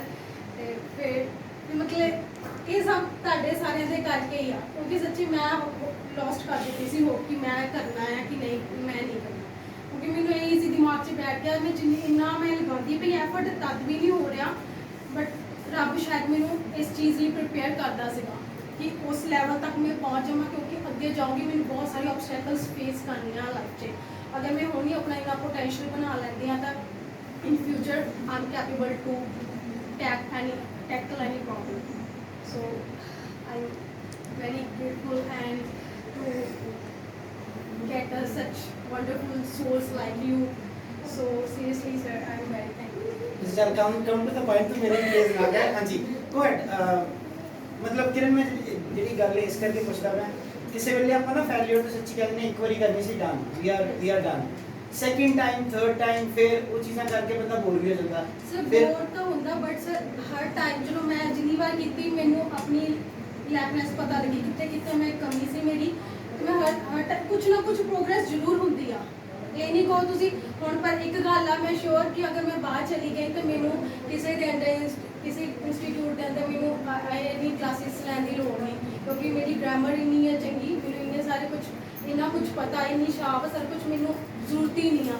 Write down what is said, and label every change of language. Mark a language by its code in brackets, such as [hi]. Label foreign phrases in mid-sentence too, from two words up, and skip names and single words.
[pa] ਤੇ ਫਿਰ ਮਤਲਬ ਇਹ ਸਭ ਤੁਹਾਡੇ ਸਾਰਿਆਂ ਦੇ ਕਰਕੇ ਹੀ ਆ, ਕਿਉਂਕਿ ਸੱਚੀ ਮੈਂ ਲੋਸਟ ਕਰ ਦਿੱਤੀ ਸੀ ਹੋਪ ਕਿ ਮੈਂ ਕਰਨਾ ਹੈ ਕਿ ਨਹੀਂ ਮੈਂ ਨਹੀਂ ਕਰਨਾ, ਕਿਉਂਕਿ ਮੈਨੂੰ ਇਹ ਸੀ ਦਿਮਾਗ 'ਚ ਬੈਠ ਗਿਆ ਮੈਂ ਜਿੰਨੀ ਇੰਨਾ ਮੈਂ ਲਗਾਉਂਦੀ ਪਈ ਐਫਰਟ ਤਦ ਵੀ ਨਹੀਂ ਹੋ ਰਿਹਾ, ਬਟ ਰੱਬ ਸ਼ਾਇਦ ਮੈਨੂੰ ਇਸ ਚੀਜ਼ ਲਈ ਪ੍ਰਿਪੇਅਰ ਕਰਦਾ ਸੀਗਾ ਕਿ ਉਸ ਲੈਵਲ ਤੱਕ ਮੈਂ ਪਹੁੰਚ ਜਾਵਾਂ, ਕਿਉਂਕਿ ਅੱਗੇ ਜਾਊਂਗੀ ਮੈਨੂੰ ਬਹੁਤ ਸਾਰੇ [en] obstacles face [pa] ਕਰਨੀਆਂ ਲਾਈਫ 'ਚ। ਅਗਰ ਮੈਂ ਹੁਣ ਹੀ ਆਪਣਾ ਇੰਨਾ ਪੋਟੈਂਸ਼ੀਅਲ ਬਣਾ ਲੈਂਦੀ ਹਾਂ ਤਾਂ [en] in future I am capable to tackle any problem. So I'm very grateful and to get such wonderful souls like you. So seriously sir, I'm very thankful. Sir, come to the point to [hi] मेरे केस ना गया। हाँ जी, [en] go ahead। [pa] ਮਤਲਬ ਕਿਰਨ ਮੈਂ ਜਿਹੜੀ ਗੱਲ ਇਸ ਕਰਕੇ ਪੁੱਛਦਾ ਮੈਂ, ਕਿਸੇ ਵੇਲੇ ਆਪਾਂ ਨਾ ਫੇਲਿਅਰ ਤੋਂ ਸੱਚੀ ਗੱਲ ਨਹੀਂ, ਇੱਕ ਵਾਰੀ ਕਰਨੀ ਸੀ ਡਨ, [en] we are done। second time third time [pa] ਫਿਰ ਉਹ ਚੀਜ਼ਾਂ ਕਰਕੇ ਬੰਦਾ ਬੋਰ ਵੀ ਹੋ ਜਾਂਦਾ। ਸਰ ਬੋਰ ਤਾਂ ਹੁੰਦਾ, ਬਟ ਸਰ ਹਰ ਟਾਈਮ ਜਦੋਂ ਮੈਂ ਜਿੰਨੀ ਵਾਰ ਕੀਤੀ ਮੈਨੂੰ ਆਪਣੀ ਲੈਕਨੈਸ ਪਤਾ ਲੱਗੀ ਕਿੱਥੇ ਮੈਂ ਕਮੀ ਸੀ ਮੇਰੀ, ਤੇ ਮੈਂ ਹਰ ਕੁਝ ਨਾ ਕੁਝ ਪ੍ਰੋਗਰੈਸ ਜ਼ਰੂਰ ਹੁੰਦੀ ਆ। ਇਹ ਨਹੀਂ ਕਹੋ ਤੁਸੀਂ ਹੁਣ, ਪਰ ਇੱਕ ਗੱਲ ਆ ਮੈਂ ਸ਼ੋਰ ਕਿ ਅਗਰ ਮੈਂ ਬਾਹਰ ਚਲੀ ਗਈ ਤਾਂ ਮੈਨੂੰ ਕਿਸੇ ਦੇ ਅੰਦਰ ਕਿਸੇ ਇੰਸਟੀਟਿਊਟ ਦੇ ਅੰਦਰ ਮੈਨੂੰ ਇੰਨੀ ਕਲਾਸਿਸ ਲੈਣ ਦੀ ਲੋੜ ਨਹੀਂ, ਕਿਉਂਕਿ ਮੇਰੀ ਗ੍ਰਾਮਰ ਇੰਨੀ ਹੈ ਚੰਗੀ, ਮੈਨੂੰ ਇੰਨੇ ਸਾਰੇ ਇੰਨਾ ਕੁਝ ਪਤਾ, ਇੰਨੀ ਸ਼ਾਰਪ ਸਰ ਕੁਝ ਮੈਨੂੰ ਜ਼ਰੂਰਤ ਹੀ ਨਹੀਂ ਆ।